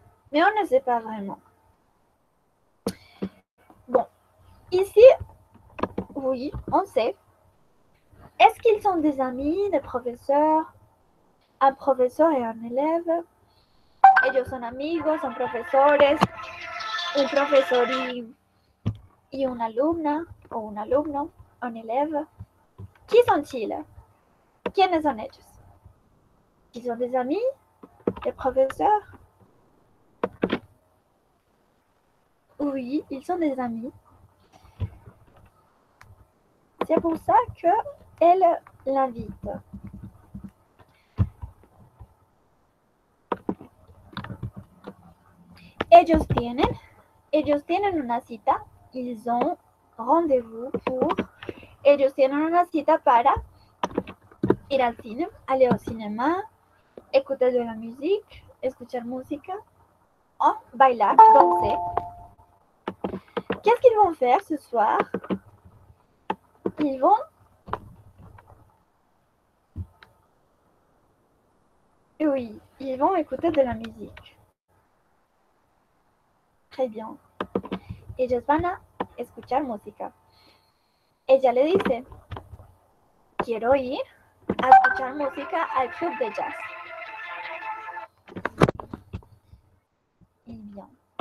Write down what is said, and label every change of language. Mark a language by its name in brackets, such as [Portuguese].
[French] Mais on ne sait pas vraiment. Bon, ici, oui, on sait. Est-ce qu'ils sont des amis, des professeurs? [Spanish] Un profesor y [French] un élève. [Spanish] Ellos son amigos, son profesores. Un profesor y una alumna o un alumno, [French] un élève. Qui sont-ils? [Spanish] ¿Quiénes son ellos? [French] Ils sont des amis, des professeurs? Oui, ils sont des amis. C'est pour ça qu'elle l'invite. [Spanish] Ellos tienen una cita. [French] Ils ont rendez-vous pour. [Spanish] Ellos tienen una cita para ir al cine, [French] aller au cinéma, écouter de la musique, [Spanish] escuchar música, o bailar, danser. [French] Qu'est-ce qu'ils vont faire ce soir? Ils vont Oui, ils vont écouter de la musique. Très bien. [Spanish] Ellos van a escuchar música. Ella le dice, quiero ir a escuchar música al club de jazz. Y bien.